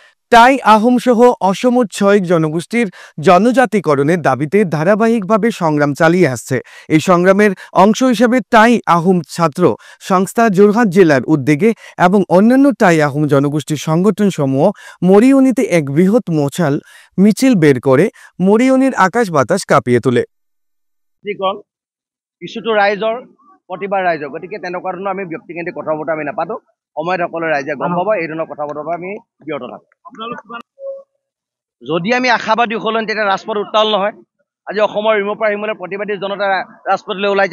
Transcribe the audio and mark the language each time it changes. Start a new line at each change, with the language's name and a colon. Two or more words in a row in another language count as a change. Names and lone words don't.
Bangla: টাই আহোম সহ অসম ৬ জনগোষ্ঠীর জনজাতিকরণের দাবিতে ধারাবাহিকভাবে সংগ্রাম চালিয়ে আসছে। এই সংগ্রামের অংশ হিসেবে টাই আহোম ছাত্র সংস্থা যোরহাট জেলার উদ্যোগে এবং অন্যান্য টাই আহোম জনগোষ্ঠীর সংগঠনসমূহ মরিয়নিতে এক বৃহৎ মিছিল বের করে মরিয়নির আকাশ বাতাস কাঁপিয়ে তোলে।
Assamese: ইস্যুটো ৰাইজৰ প্ৰতিবাৰ ৰাইজৰ, গতিকে তেনেকুৱা ধৰণৰ আমি ব্যক্তিকেন্দ্ৰিক কথা বতৰা আমি নাপাতো। সময়ত সকলো ৰাইজে গম পাব, এই ধৰণৰ কথা বতৰা আমি বিৰত থাকোঁ। যদি আমি আশাবাদী হ'লেন তেতিয়া ৰাজপথ উত্তাল নহয়। আজি অসমৰ ইমূৰৰ পৰা সিমূৰলৈ প্ৰতিবাদী জনতা ৰাজপথলৈ ওলাইছে।